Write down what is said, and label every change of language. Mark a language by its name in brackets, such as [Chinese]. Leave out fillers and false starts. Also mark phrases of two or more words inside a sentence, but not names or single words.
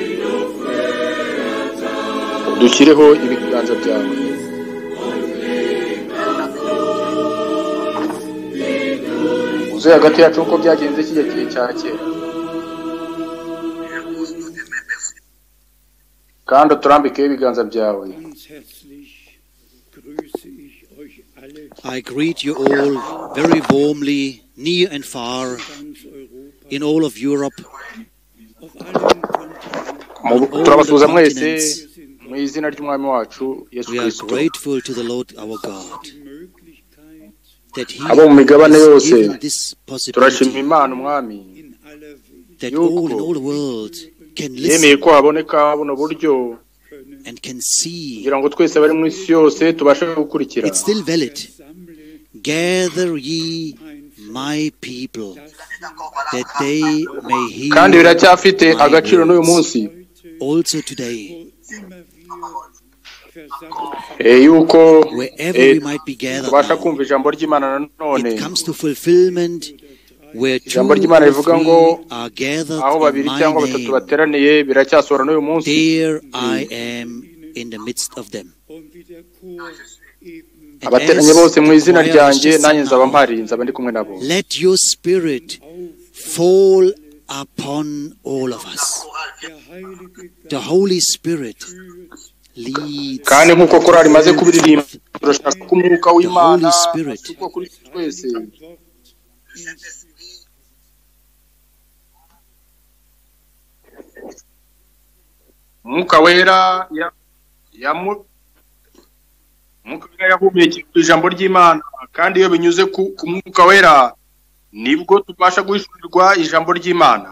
[Kinyarwanda] Dushyireho ibiganza byawe uzuye hagati yacu uko byagenze kijya gihe cya kera, kandi uturambikeho ibiganza byawe. [English] I greet you all very warmly, near and far, in all of Europe, on all the continents. [Kinyarwanda] mu izina ry'umwami wacu Yesu [English] We are [Kinyarwanda] Kristo. [English] grateful to the Lord our God that He [Kinyarwanda] Abo mu migabane [English] has [Kinyarwanda] yose [English] given this [Kinyarwanda] turashima [English] possibility [Kinyarwanda] Imana umwami [English] that all in all the world can [Kinyarwanda] yemeye [English] listen [Kinyarwanda] ko haboneka buno buryo [English] and can see. [Kinyarwanda] kugira ngo twese bari mu isi yose tubashe gukurikira. [English] It's still valid. Gather ye my people, that they may [Kinyarwanda] kandi [English] hear [Kinyarwanda] biracyafite [English] my [Kinyarwanda] agaciro n'uyu [English] words. [Kinyarwanda] munsi [English] Also today, [Kinyarwanda] yuko [English] wherever we might be gathered [Kinyarwanda] tubasha [English] now, [Kinyarwanda] kumva ijambo ry'Imana nanone. [English] it comes to fulfillment where two [Kinyarwanda] Ijambo ry'Imana [English] or [Kinyarwanda] rivuga [English] three [Kinyarwanda] ngo [English] are gathered [Kinyarwanda] aho [English] in [Kinyarwanda] babiri [English] my [Kinyarwanda] cyangwa batatu [English] name, [Kinyarwanda] bateraniye biracyasohora n'uyu munsi. [English] there I am in the midst of them. And [Kinyarwanda] abateranye [English] as [Kinyarwanda] bose mu [English] the [Kinyarwanda] izina [English] choir has [Kinyarwanda] ryanjye [English] just [Kinyarwanda] nanjye [English] said [Kinyarwanda] nzaba [English] now, [Kinyarwanda] mpari, nzaba ndi kumwe nabo. [English] let your spirit fall upon all of us. The Holy Spirit leads [Kinyarwanda] kandi nk'uko korali imaze kubiririmba [English] truth. [Kinyarwanda] turashaka ko umwuka [English] The [Kinyarwanda] w'Imana [English] Holy Spirit [Kinyarwanda] asukwa kuri twese. Umwuka wera yahumekeye ku ijambo ry'Imana, kandi iyo binyuze ku mwuka wera nibwo tubasha guhishurirwa ijambo ry'Imana.